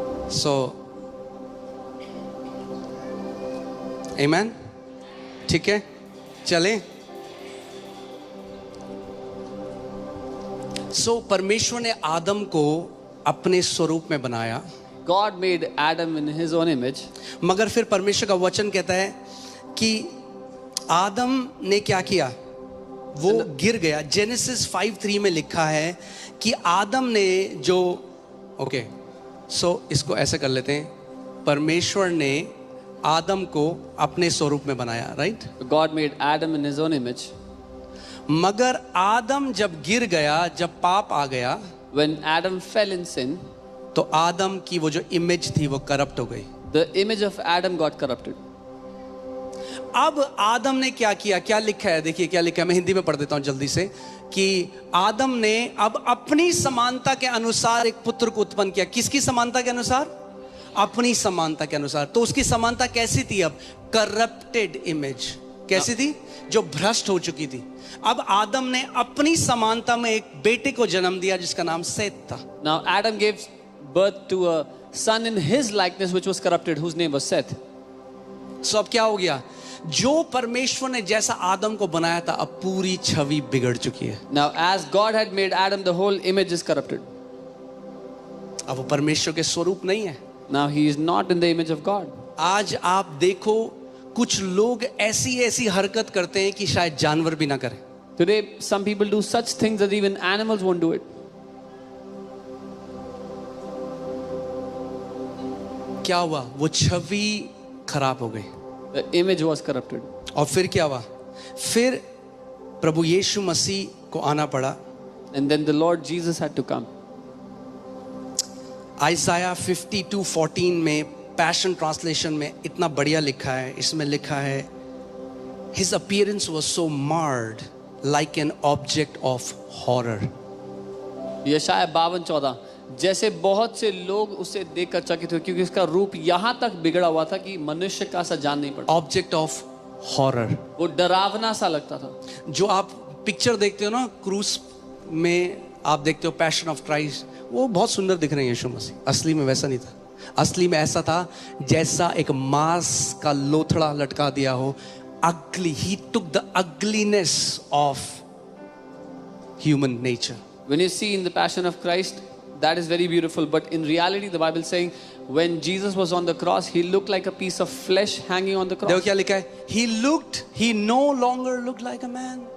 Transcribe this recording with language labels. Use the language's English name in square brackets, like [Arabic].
[English] So, amen. [Hindi] ठीक है, चलें। [English] So, [Hindi] परमेश्वर ने आदम को अपने स्वरूप में बनाया, [English] God made Adam in his own image. [Hindi] मगर फिर परमेश्वर का वचन कहता है कि आदम ने क्या किया, वो गिर गया। जेनेसिस 5:3 में लिखा है कि आदम ने जो, [English] okay, so [Hindi] इसको ऐसे कर लेते हैं, परमेश्वर ने आदम को अपने स्वरूप में बनाया, right? [English] God made Adam in his own image. [Hindi] मगर आदम जब गिर गया, जब पाप आ गया, [English] When Adam fell in sin, [Hindi] तो आदम की वो जो इमेज थी वो करप्ट हो गई। [English] the image of Adam got corrupted. [Hindi] अब आदम ने क्या किया, क्या लिखा है, देखिए क्या लिखा है, मैं हिंदी में पढ़ देता हूं जल्दी से, कि आदम ने अब अपनी समानता के अनुसार एक पुत्र को उत्पन्न किया। किसकी समानता के अनुसार? अपनी समानता के अनुसार। तो उसकी समानता कैसी थी? अब करप्टेड इमेज। कैसी थी? जो भ्रष्ट हो चुकी थी। अब आदम ने अपनी समानता में एक बेटे को जन्म दिया जिसका नाम सेत था। [English] Now Adam gave birth to a son in his likeness which was corrupted, whose name was Seth. [Hindi] सो अब क्या हो गया, जो परमेश्वर ने जैसा आदम को बनाया था, अब पूरी छवि बिगड़ चुकी है। [English] Now as God had made Adam, the whole image is corrupted. [Hindi] अब वो परमेश्वर के स्वरूप नहीं है। [English] Now he is not in the image of God. [Hindi] आज आप देखो, कुछ लोग ऐसी ऐसी हरकत करते हैं कि शायद जानवर भी ना करें। [English] Today some people do such things that even animals won't do it. [Hindi] क्या हुआ? वो छवि खराब हो गई। [English] The image was corrupted. [Hindi] और फिर क्या हुआ? फिर प्रभु यीशु मसीह को आना पड़ा। [English] And then the Lord Jesus had to come. [Hindi] आइसाया 52:14 में पैशन ट्रांसलेशन में इतना बढ़िया लिखा है, इसमें लिखा है, [English] His appearance was so marred like an object of horror. [Hindi] यशाया 52:14, जैसे बहुत से लोग उसे देखकर चकित हुए क्योंकि उसका रूप यहाँ तक बिगड़ा हुआ था कि मनुष्य का सा जान नहीं पड़ता। [English] Object of horror. [Hindi] वो डरावना सा लगता था। जो आप पिक्चर देखते हो ना, क्रूज में आप देखते हो पैशन ऑफ क्राइस्ट, वो बहुत सुंदर दिख रहे हैं यीशु मसीह। असली में वैसा नहीं था। असली में ऐसा था जैसा एक मांस का लोथड़ा लटका दिया हो। [English] Ugly. He took the ugliness of human nature. When you see in the Passion of Christ, that is very beautiful. But in reality, the Bible is saying, when Jesus was on the cross, he looked like a piece of flesh hanging on the cross. [Hindi] देखो क्या लिखा है, [English] he no longer looked like a man.